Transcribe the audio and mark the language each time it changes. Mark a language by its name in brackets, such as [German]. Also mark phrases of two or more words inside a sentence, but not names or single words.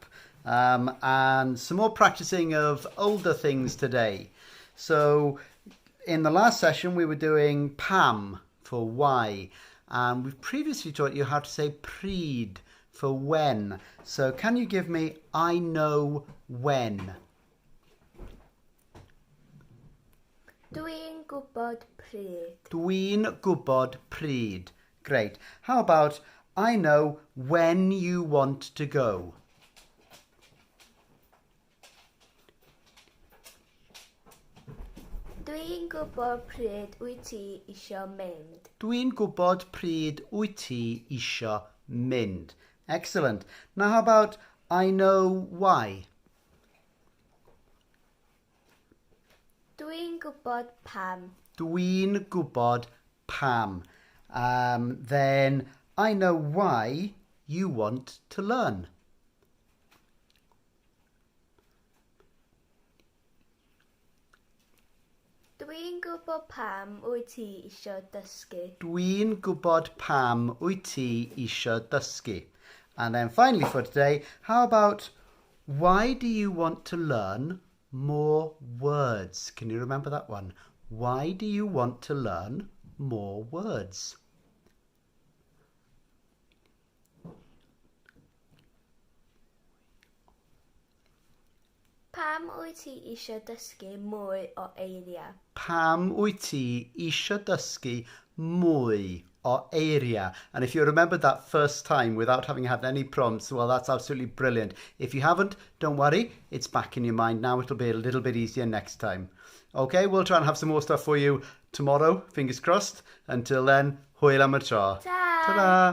[English] And some more practicing of older things today. So in the last session we were doing Pam for why, and we've previously taught you how to say pryd for when. So can you give me I know when? [Welsh] Dwi'n gwybod pryd. Dwi'n gwybod pryd. [English] Great. How about I know when you want to go? [Welsh] Dwi'n gwybod pryd wyt ti isio mynd. Dwi'n gwybod pryd wyt ti isio mynd. [English] Excellent. Now how about I know why? [Welsh] Dwi'n gwybod pam. Dwi'n gwybod pam. [English] Then I know why you want to learn. [Welsh] Dwi'n gwybod pam wyt ti isio dysgu. Dwi'n gwybod pam wyt ti isio dysgu. [English] And then finally for today, how about why do you want to learn more words? Can you remember that one? Why do you want to learn more words? [Welsh] Pam wyt ti isio dysgu mwy o eiriau? Pam wyt ti isio dysgu mwy o eiriau? [English] And if you remembered that first time without having had any prompts, well, that's absolutely brilliant. If you haven't, don't worry. It's back in your mind now. It'll be a little bit easier next time. Okay, we'll try and have some more stuff for you tomorrow. Fingers crossed. Until then, [Welsh] hwyl am y tro. [English] Ta! Ta-da!